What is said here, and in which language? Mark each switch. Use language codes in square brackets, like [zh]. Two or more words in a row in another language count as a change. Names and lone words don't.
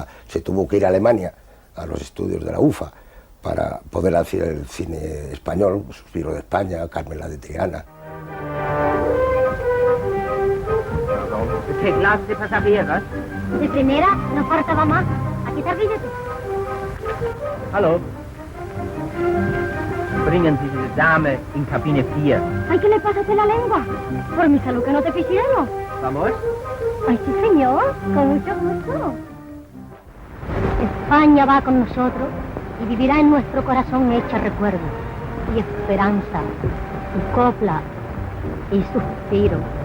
[es] Se tuvo que ir a Alemania, a los estudios de la UFA, para poder hacer el cine español, Suspiro de España, Carmen la de Triana. ¿Qué clase de pasajeros? De primera, no faltaba más. Aquí está el billete. [de] Hallo. Bringen Sie diese Dame in Kabine 4. [es] Ay, ¿qué le pasa a la lengua? Por mi salud que no te pisieron. ¿Vamos? Ay, sí, señor. Con mucho gusto. España va con nosotros y vivirá en nuestro corazón hecha recuerdo y esperanza, y copla y suspiro.